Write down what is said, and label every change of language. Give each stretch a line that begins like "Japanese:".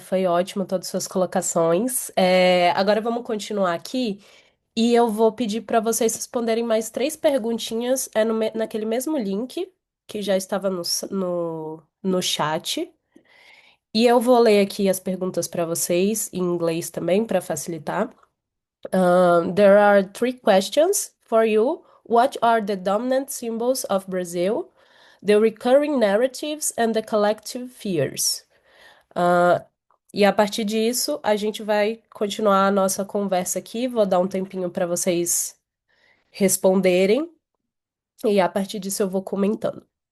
Portuguese: Foi ótimo todas as suas colocações. Agora vamos continuar aqui e eu vou pedir para vocês responderem mais três perguntinhas naquele mesmo link que já estava no chat. E eu vou ler aqui as perguntas para vocês em inglês também, para facilitar.
English: There are three questions for you. What are the dominant symbols of Brazil? The recurring narratives and the collective fears.
Portuguese: E a partir disso, a gente vai continuar a nossa conversa aqui. Vou dar um tempinho para vocês responderem. E a partir disso, eu vou comentando.